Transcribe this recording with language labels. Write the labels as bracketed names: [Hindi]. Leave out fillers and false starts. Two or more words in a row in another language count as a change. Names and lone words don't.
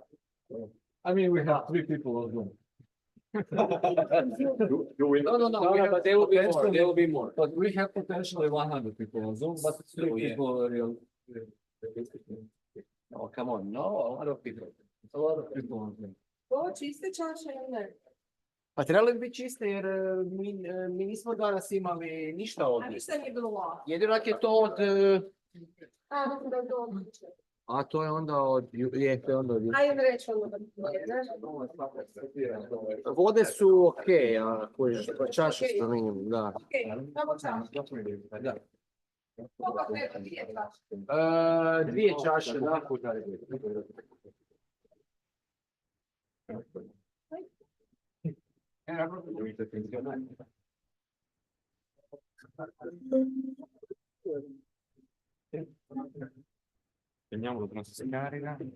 [English] I mean, we have 3 people on Zoom. No, we have but there will be more. potentially- There will be more. But we have potentially 100 people on Zoom, but 3 yeah. people are real. Oh, come on, no, a lot of people. A lot of people on Zoom. [Croatian] To čiste čaše ili ne? Pa trebali bi biti čiste jer mi nismo danas imali ništa A ovdje. ništa nije bilo lako. Jedino ako je to od... A, da je dobro. A to je onda od... Je, to je onda od... Ajde reći ono da je, ne? Vode su okej, a čaše što minimum, da. Okej, samo čaše. Da. Koliko treba, 2 čaše? 2 čaše, da. [Italian] Prendiamo la nostra scarica.